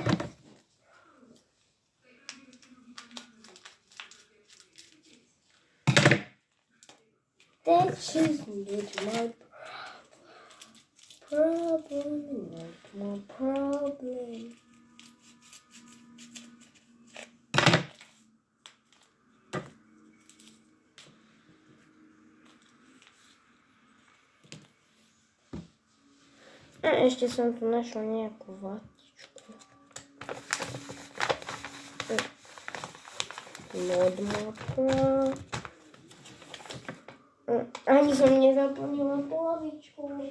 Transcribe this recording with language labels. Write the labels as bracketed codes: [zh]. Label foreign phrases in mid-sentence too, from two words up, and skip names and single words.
[en] That's just not my problem, not my problem. [sk] A ešte som tu našla nejakú vatičku. [en] Not my problem. [sk] Ani som nezaplnila polovičku.